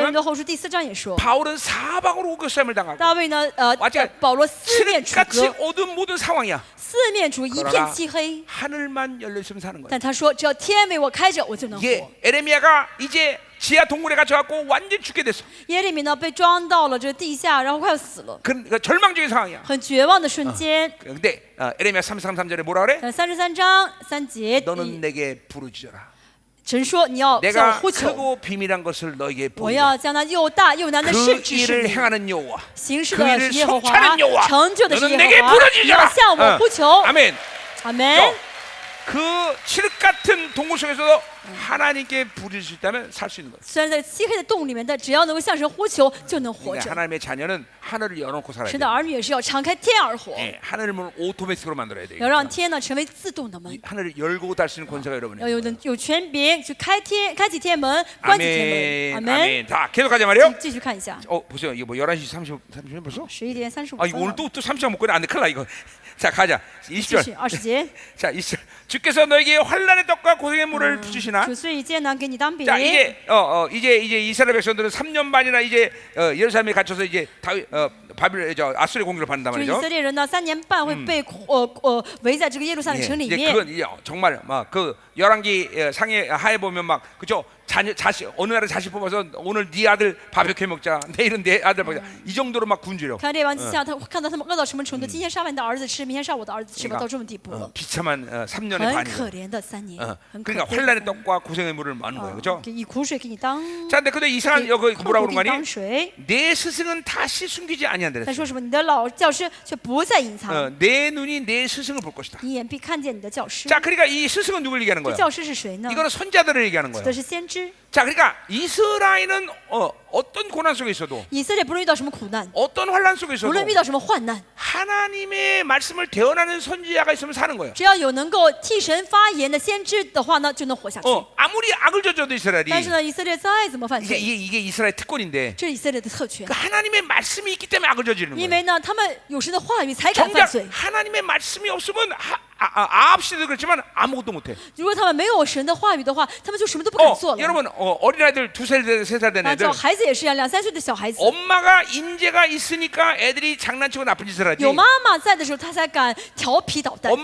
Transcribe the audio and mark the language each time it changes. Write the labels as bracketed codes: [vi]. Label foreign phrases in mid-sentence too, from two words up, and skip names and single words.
[ko] 보면 [zh] 多后书第4章也说， [ko] 바울은 사방으로 우겨쌈을 당하고 [zh] 大卫呢， [ko] 완전 [zh] 保罗四面楚 [ko] 칠흑같이 [zh] 歌， [ko] 어두운 모든 상황이야. [zh] 四面楚一片漆黑。 [ko] 하늘만 열려 있으면 사는 거야. [zh] 但他说，只要天为我开着，我就能活。 [ko] 예, 에레미야가 이제 지하 동굴에 갇혀갖고 완전 죽게 됐어. [zh] 耶利米呢被装到了这地下，然后快要死了， [ko] 그 절망적인 상황이야. [zh] 很绝望的瞬间。 [ko] 근데 에레미야 33절에 뭐라 그래? [zh] 33 章3节， [ko] 너는 내게 부르짖어라. [zh] 神说你要向我 [ko] 내가 [zh] 呼求， [ko] 크고 비밀한 것을 너에게 [zh] 我 [ko] 보이라. [zh] 要将那又大又难的事 [ko] 그 [zh] 指示 [ko] 일을 [zh] 你。 [ko] 행하는 여호와, [zh] 行事 [ko] 그 [zh] 的 [ko] 일을 [zh] 是耶和华 [ko] 성취하는 ， 여호와, [zh] 成就的是 [ko] 너는 내게 [zh] 耶和华。你要 [ko] 부르짖어라. [zh] 向我呼求。 [ko] 아멘. [zh] 阿门。 [ko] 그 칠흑 같은 동굴 속에서도 하나님께 부를 수 있다면 살 수 있는 거예요. [zh] 虽然在漆黑的洞里面，但只要能够向神呼求，就能活 [ko] 그러니까 [zh] 着。 [ko] 하나님의 자녀는 하늘을 열어놓고 살아야 [zh] 神的 [ko] 돼요. [zh] 儿女也是要敞开天而活， [ko] 예, 하늘의 문을 오토매틱으로 만들어야 [zh] 要 [ko] 돼요. [zh] 让天呢成为自动的门， [ko] 하늘을 열고 닫을 수 있는 권세가 여러분에게 [zh] 要 [ko] 있는 [zh] 有权柄去开启天门，关起天 [ko] 아멘, [zh] 门。阿门。 [ko] 아멘. 자, 계속하자 말이요. [zh] 继续看一下， [ko] 보세요. 이거 뭐 11시 30분 벌써? [zh] 11点35 [ko] 아, 이거 [zh] 分 [ko] 오늘 [zh] 了。 [ko] 또 30장 먹고 안 돼. 큰일 나 이거. 자, 가자. [zh] 继 [ko] 20절. 续20节， 자, 20절. 주께서 너에게 환난의 떡과 고생의 물을 주시나? [zh] 主虽以艰难给你当饼， [ko] 자, 이제 이스라엘 백성들은 3년 반이나 이제 예루살렘에 갇혀서 이제 바빌 아수르의 공격을 받는단 [zh] 就以 [ko] 말이죠. [zh] 色列人呢3年半会被围在这个耶路撒冷 [ko] 예, [zh] 城里 [ko] 이제 [zh] 面。 [ko] 그건 이제 정말 막 그 열왕기 상에 하에 보면 막 그죠? 자식 어느 날에 자식 뽑아서 오늘 네 아들 바베큐 먹자. 내일은 내 아들 먹자. 이 정도로 막 굶주려. [zh] 看列王记下，他看到他们饿到什么程度？今天杀完你的儿子吃，明天杀我的儿子吃吧， [ko] 그러니까 [zh] 到这种地步了， [ko] 비참한 3년의 [zh] 很 [ko] 반이죠. [zh] 可怜的3年，很可 [ko] 그러니까 [zh] 悲 [ko] 환란의 [zh] 的。 [ko] 떡과 고생의 물을 많은 거예요, 그렇죠? [zh] 以苦水给你当， [ko] 자, 근데 이상한 여기 [zh] 苦 [ko] 뭐라고 [zh] 给 [ko] 그런 [zh] 你 [ko] 거니? [zh] 当水。 [ko] 내 스승은 다시 숨기지 아니한다. [zh] 他说什么？你的老教师却不再隐藏， [ko] 내 눈이 내 스승을 볼 것이다. [zh] 你眼必看见你的教师。 [ko] 자, 그러니까 이 스승은 누굴 얘기하는 [zh] 这 [ko] 거예요? [zh] 教师是谁呢？ [ko] 이거는 선자들을 얘기하는 [zh] 这 [ko] 거예요. [zh] 是先知。 [ko] 자, 그러니까 이스라엘은 어떤 고난 속에 있어도 [zh] 以色列不论遇到什么苦难， [ko] 어떤 환란 속에 [zh] 不 [ko] 있어도 [zh] 论遇到什么患难， [ko] 하나님의 말씀을 대언하는 선지자가 있으면 사는 거예요. [zh] 只要有能够替神发言的先知的话呢，就能活下去。 [ko] 아무리 악을 저져도 이스라엘이 [zh] 但是呢，以色列再怎么犯 [ko] 이게, [zh] 罪， [ko] 이게 이스라엘 특권인데 [zh] 这是以色列的特权 [ko] 그 ， 하나님의 말씀이 있기 때문에 악을 저지르는 [zh] 因 [ko] 거예요. [zh] 为呢，他们有神的话语才敢犯 [ko] 정작 [zh] 罪。 [ko] 하나님의 말씀이 없으면 아합 시대도 그렇지만 아무것도 못해. [zh] 如果他们没有神的话语的话，他们就什么都不敢做了。 [ko] 여러분 어린아이들 2살 3살 된 [zh] 啊， [ko] 애들 [zh] 这孩子也是一样，2、3岁的小孩子， [ko] 엄마가 인재가 있으니까 애들이 장난치고 나쁜 짓을 하지. [zh] 有妈妈在的时候，他才敢调皮捣蛋。